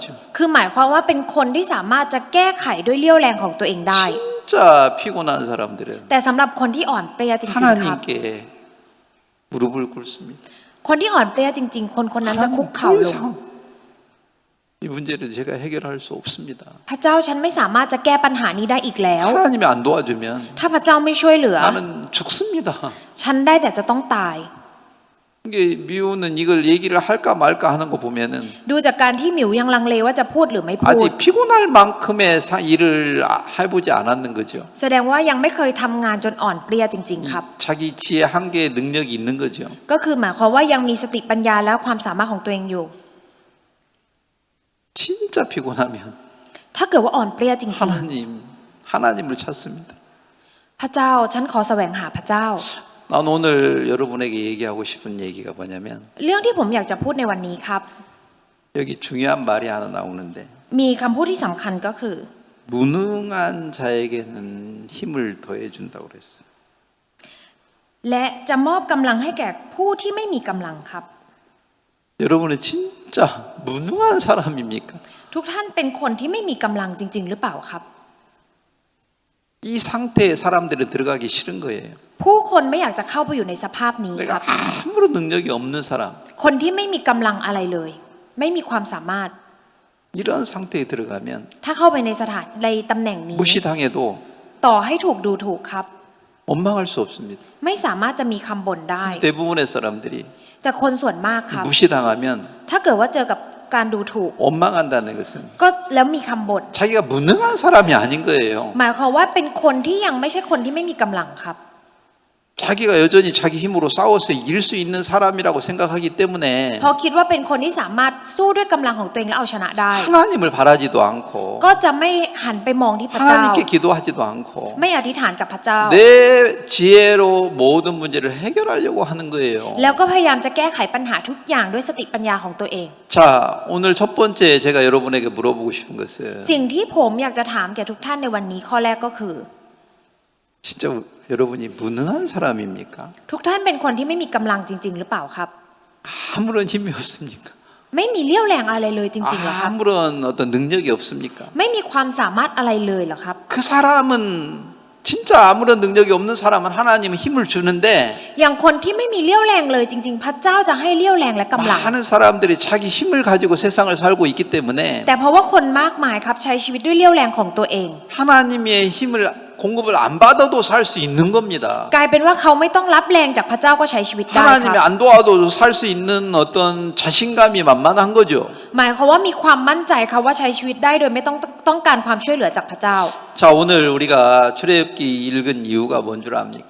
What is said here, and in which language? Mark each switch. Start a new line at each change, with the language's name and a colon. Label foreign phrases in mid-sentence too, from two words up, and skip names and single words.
Thai: คือหมายความว่าเป็นคนที่สามารถจะแก้ไขด้วยเลี้ยวแรงของตัวเองได้
Korean: 진짜 피곤한 사람들은
Thai: แต่สำหรับคนที่อ่อนเปรี้ยจริงๆครับ
Korean: 하나님께 무릎을 꿇습니다.
Thai: คนที่อ่อนเปรี้ยจริงๆ คนคนนั้นจะคุกเข่า
Korean: 더
Thai: ลง
Korean: 이상 이 문제를 제가 해결할 수 없습니다.
Thai: พระเจ้าฉันไม่สามารถจะแก้ปัญหานี้ได้อีกแล้ว
Korean: 하나님이 안 도와주면
Thai: ถ้าพระเจ้าไม่ช่วยเหลือ
Korean: 나는 죽습니다.
Thai: ฉันได้แต่จะต้องตาย
Korean: 이게 미우는 이걸 얘기를 할까 말까 하는 거 보면은
Thai: ดูจากการที่หมิวยังลังเลว่าจะพูดหรือไม่พูด
Korean: 아직 피곤할 만큼의 일을 해보지 않았는 거죠.
Thai: แสดงว่ายังไม่เคยทำงานจนอ่อนเปรี้ยจริงๆครับ
Korean: 자기 지혜 한계의 능력이 있는 거죠.
Thai: ก็คือหมายความว่ายังมีสติปัญญาและความสามารถของตัวเองอยู่
Korean: 진짜 피곤하면
Thai: ถ้าเกิดว่าอ่อนเปรี้ยจริง
Korean: 하나님을 찾습니다.
Thai: ๆ พระเจ้าฉันขอแสวงหาพระเจ้า
Korean: 난 오늘 여러분에게 얘기하고 싶은 얘기가 뭐냐면
Thai: เรื่องที่ผมอยากจะพูดในวันนี้ครับ
Korean: 여기 중요한 말이 하나 나오는데
Thai: มีคำพูดที่สำคัญก็คือ
Korean: 무능한 자에게는 힘을 더해 준다고 그랬어요.
Thai: และจะมอบกำลังให้แก่ผู้ที่ไม่มีกำลังครับ
Korean: 여러분은 진짜 무능한 사람입니까?
Thai: ทุกท่านเป็นคนที่ไม่มีกำลังจริงๆหรือเปล่าครับ
Korean: 이 상태에 사람들은 들어가기 싫은 거예요.
Thai: ผู้คนไม่อยากจะเข้าไปอยู่ในสภาพนี้ค
Korean: 내가
Thai: รับ
Korean: 아무런 능력이 없는 사람
Thai: คนที่ไม่มีกำลังอะไรเลย ไม่มีความสามารถ
Korean: 이런 상태에 들어가면
Thai: ถ้าเข้าไปในสถานในตำแหน่งนี้
Korean: 무시당해도
Thai: ต่อให้ถูกดูถูกครับ
Korean: 원망할 수 없습니다.
Thai: ไม่สามารถจะมีคำบ่นได้
Korean: 대부분의 사람들이
Thai: แต่คนส่วนมากครับ
Korean: 무시당하면
Thai: ถ้าเกิดว่าเจอกับการดูถูก
Korean: 원망한다는 것은
Thai: ก็แล้วมีคำบ่น
Korean: 자기가 무능한 사람이 아닌 거예요.
Thai: หมายความว่าเป็นคนที่ยังไม่ใช่คนที่ไม่มีกำลังครับ
Korean: 자기가 여전히 자기 힘으로 싸워서 이길 수 있는 사람이라고 생각하기 때문에
Thai: เพราะคิดว่าเป็นคนที่สามารถสู้ด้วยกำลังของตัวเองแล้วเอาชนะได้
Korean: 하나님을 바라지도 않고
Thai: ก็จะไม่หันไปมองที่พระเจ้า
Korean: 하나님께 기도하지도 않고
Thai: ไม่อธิษฐานกับพระเจ้า
Korean: 내 지혜로 모든 문제를 해결하려고 하는 거예요.
Thai: แล้วก็พยายามจะแก้ไขปัญหาทุกอย่างด้วยสติปัญญาของตัวเอง
Korean: 자, 오늘 첫 번째 제가 여러분에게 물어보고 싶은 것은
Thai: สิ่งที่ผมอยากจะถามแก่ทุกท่านในวันนี้ข้อแรกก็คือ
Korean: 진짜 여러분이 무능한 사람입니까?
Thai: ทุกท่านเป็นคนที่ไม่มีกำลังจริง ๆ หรือเปล่าครับ
Korean: 아무런 힘이 없습니까?
Thai: ไม่มีเลี้ยวแรงอะไรเลยจริงๆเหรอครับ
Korean: 아무런 어떤 능력이 없습니까?
Thai: ไม่มีความสามารถอะไรเลยเหรอครับ
Korean: 그 사람은 진짜 아무런 능력이 없는 사람은 하나님은 힘을 주는데
Thai: อย่างคนที่ไม่มีเลี้ยวแรงเลยจริง ๆ พระเจ้าจะให้เลี้ยวแรงและกำลัง
Korean: 많은 사람들이 자기 힘을 가지고 세상을 살고 있기 때문에
Thai: แต่เพราะว่าคนมากมายครับใช้ชีวิตด้วยเลี้ยวแรงของตัวเอง
Korean: 하나님의 힘을 공급을 안 받아도 살 수 있는 겁니다.
Thai: กลายเป็นว่าเขาไม่ต้องรับแรงจากพระเจ้าก็ใช้ชีวิตได้ค
Korean: 하나님이
Thai: รับ
Korean: 안 도와도 살 수 있는 어떤 자신감이 만만한 거죠.
Thai: หมายความว่ามีความมั่นใจครับว่าใช้ชีวิตได้โดยไม่ต้องการความช่วยเหลือจากพระเจ้า
Korean: 자, 오늘 우리가 출애굽기 읽은 이유가 뭔 줄 압니까?